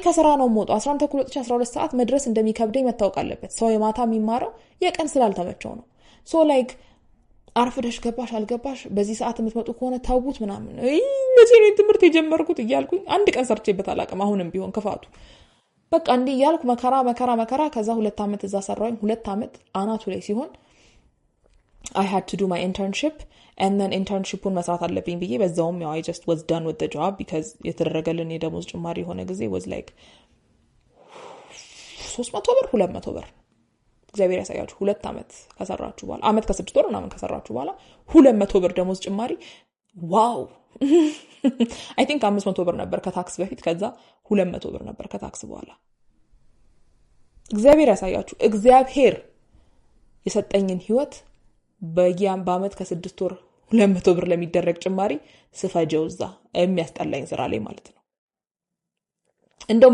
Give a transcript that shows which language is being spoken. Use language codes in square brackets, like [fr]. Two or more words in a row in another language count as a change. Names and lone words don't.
[am] ከስራ ነው የምወጣው 11 ተኩል ወጥቼ 12 ሰዓት መድረስ እንደሚከብደኝ መታወቅ አለበት ሰው የማታ የሚማረው የቀን ስላልተመቸው ነው [en] so like [am] አርፍደሽ ገባሽ አልገባሽ በዚህ ሰዓት የምትመጡ ከሆነ ታውቡት ምናምን መቼ ነው ትምህርት የጀመርኩት እያልኩኝ አንድ ቀን ሰርቼበት አላውቅም አሁንም ቢሆን ክፋቱ በቃ እንዴ ያልኩ መከራ ከዛ 2 አመት እዛ ሰራሁኝ 2 አመት አናቱ ላይ ሲሆን [en] I had to do my internship and then [am] internshipን መስራት አለብኝ ብዬ በዛውም ያው [en] I just was done with the job because [am] የተደረገልን የደሞዝ ጭማሪ ሆነ ጊዜ [en] was like [am] 300 ብር 200 ብር እግዚአብሔር ያሳያችሁ 2 አመት ከሰራችሁ በኋላ አመት ከ6 ወር ምናምን ከሰራችሁ በኋላ 200 ብር ደሞዝ ጭማሪ ዋው [en] I think [am] 500 ብር ነበር ከታክስ በፊት ከዛ 200 ብር ነበር ከታክስ በኋላ እግዚአብሔር ያሳያችሁ እግዚአብሔር የሰጠኝን ህይወት በአመት ከ6 ወር 200 ብር ለሚደረግ ጭማሪ ስፈጀውዛ የሚያስጠላኝ ስራ ላይ ማለት ነው እንደው